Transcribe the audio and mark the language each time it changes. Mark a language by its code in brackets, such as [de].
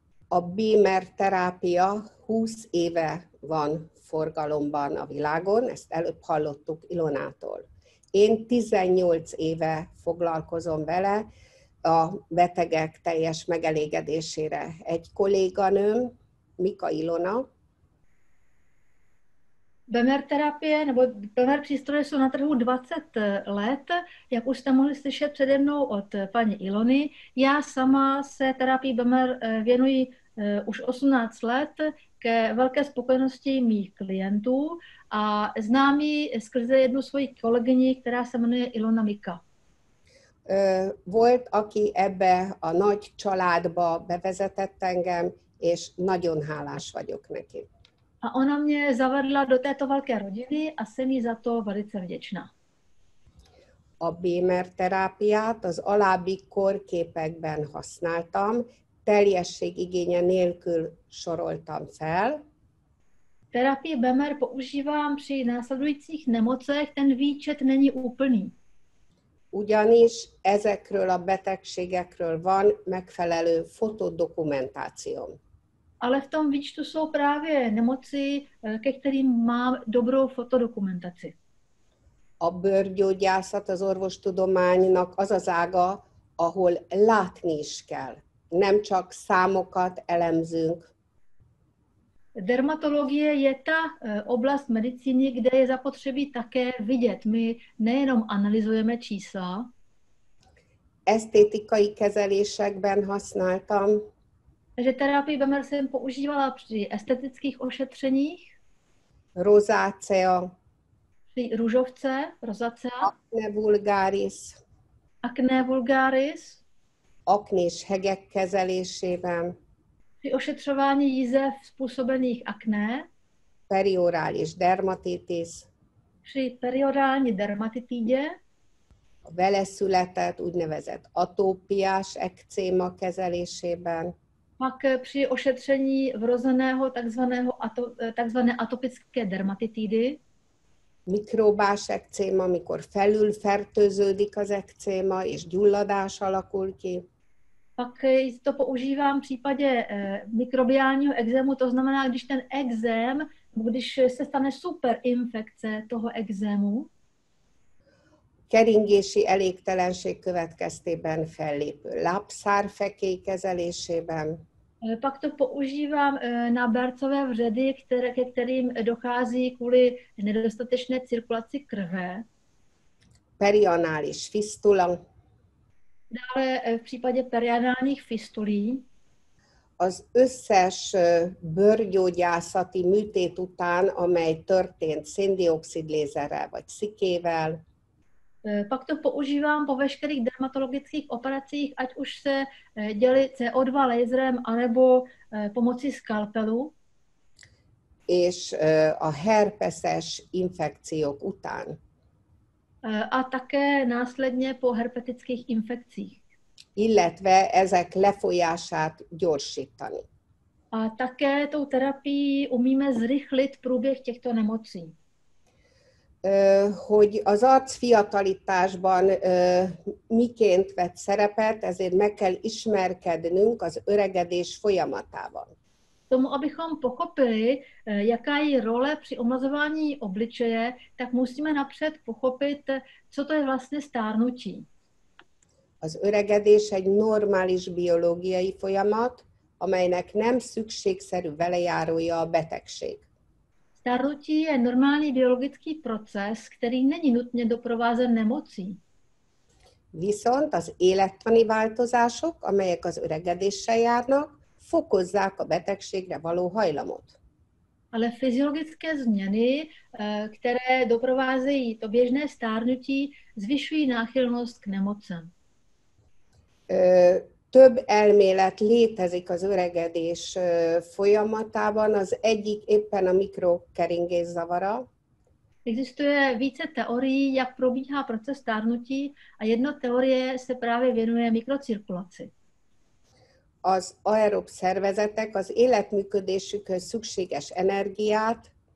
[hu] A Bémer terápia 20 éve van forgalomban a világon, ezt előbb hallottuk Ilonától. Én 18 éve foglalkozom vele a betegek teljes megelégedésére. Egy kolléganőm, Mika Ilona. [cs] Bemer terapie nebo Bemer přístroje jsou na trhu 20 let, jak už jste mohli slyšet přede mnou od paní Ilony. Já sama se terapii Bemer věnuji už 18 let. ke velké spokojenosti mých klientů a znám ji skrze jednu svoji kolegyni, která se jmenuje Ilona Mika. [hu] Volt, aki ebbe a nagy családba bevezetett engem, és nagyon hálás vagyok neki. [cs] A ona mě zavedla do této velké rodiny a jsem jí za to velice vděčná. [hu] A Bémer terápiát az alábbi korképekben használtam, teljességigénye nélkül soroltam fel. [cs] Terapii Bémer používám při následujících nemocech, ten výčet není úplný. [hu] Ugyanis ezekről a betegségekről van megfelelő fotodokumentációm. [cs] Ale v tom výčtu jsou právě nemoci, ke kterým mám dobrou fotodokumentaci. [hu] A bőrgyógyászat az orvostudománynak az az ága, ahol látni is kell. Nem csak számokat elemzünk. [cs] Dermatologie je ta oblast medicíny, kde je zapotřebí také vidět. My nejenom analyzujeme čísla. [hu] Esztétikai kezelésekben használtam. [cs] Takže terapii Bémer jsem používala při estetických ošetřeních. [hu] Rozácea. [cs] Při růžovce, rozacea. [hu] Akne vulgaris. [cs] Akné vulgaris. [hu] Aknés hegek kezelésében. [cs] Při ošetřování jízev způsobených akné. [hu] Periorális dermatitis. [cs] Při periodální dermatitidě. [hu] A vele született úgynevezett atópiás ekcéma kezelésében. [cs] Pak při ošetření vrozeného takzvané atopické dermatitidy. [hu] Mikrobás ekcéma, amikor felülfertőződik az ekcéma, és gyulladás alakul ki. [cs] Pak to používám v případě mikrobiálního ekzému, to znamená, když ten ekzém, když se stane superinfekce toho ekzému. [hu] Keringési elégtelenség következtében fellépő lábszárfekély kezelésében. [cs] Pak to používám na bercové vředy, ke kterým dochází kvůli nedostatečné cirkulaci krve. [hu] Perianális fistula. [cs] Dále v případě perianálních fistulí. [hu] Az összes bőrgyógyászati műtét után, amely történt széndioxid lézerrel vagy szikével. [cs] Pak to používám po veškerých dermatologických operacích, ať už se děli CO2 laserem, anebo pomocí skalpelu. [hu] És a herpeses infekciók után. [cs] A také následně po herpetických infekcích. [hu] Illetve ezek lefolyását gyorsítani. [cs] A také tou terapií umíme zrychlit průběh těchto nemocí. [hu] Hogy az arc fiatalításban miként vett szerepet, ezért meg kell ismerkednünk az öregedés folyamatával. [cs] Tomu, abychom pochopili, jaká je role při omlazování obličeje, tak musíme napřed pochopit, co to je vlastně stárnutí. [hu] Az öregedés egy normális biológiai folyamat, amelynek nem szükségszerű velejárója a betegség. [cs] Stárnutí je normální biologický proces, který není nutně doprovázen nemocí. [hu] Viszont az élettani változások, amelyek az öregedéssel járnak, fokozzák a betegségre való hajlamot. [cs] Ale fyziologické změny, které doprovázejí to běžné stárnutí, zvyšují náchylnost k nemocem. [hu] Több elmélet létezik az öregedés folyamatában, az egyik éppen a mikrokeringés zavara. [cs] Existuje více teorií, jak probíhá proces stárnutí a jedna teorie se právě věnuje mikrocirkulaci. [hu] Az aerob szervezetek az életműködésükhöz szükséges energiát